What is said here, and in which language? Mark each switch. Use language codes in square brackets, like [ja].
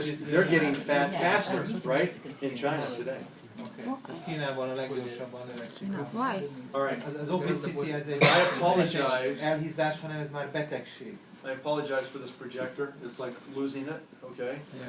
[en] They're getting fat faster, right? In China today. [hu] Kínában a leggyorsabban növekszik. [en] All right. [hu] Az obesity ez egy elhízás, hanem ez már betegség. [en] I apologize for this projector. It's like losing it. Okay.